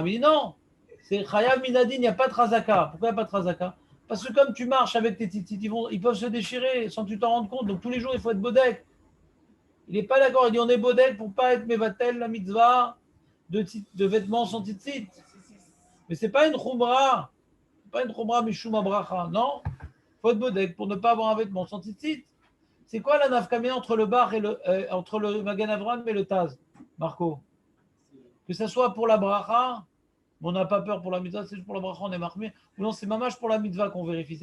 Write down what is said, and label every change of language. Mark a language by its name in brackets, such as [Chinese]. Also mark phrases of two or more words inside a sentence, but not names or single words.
[French] Il dit non, c'est [Hebrew] חייב מן הדין, [French] il n'y a pas de Razaka. Pourquoi il n'y a pas de Razaka? Parce que comme tu marches avec tes tzitzit, ils peuvent se déchirer sans que tu t'en rendes compte. Donc tous les jours, il faut être bodek. Il n'est pas d'accord. Il dit on est bodek pour ne pas être mevatel, la mitzvah de vêtements sans tzitzit. Mais ce n'est pas une chumra. Ce n'est pas une [Hebrew] חומרא משום הברכה. [French] Non, il faut être bodek pour ne pas avoir un vêtement sans tzitzit. C'est quoi la nafkamina entre le bar et entre le Magen Avraham et le Taz, Marco? Que ce soit pour la bracha, on n'a pas peur pour la mitzvah, c'est juste pour la bracha, on est marqué. Ou non, c'est mamash pour la mitzvah qu'on vérifie.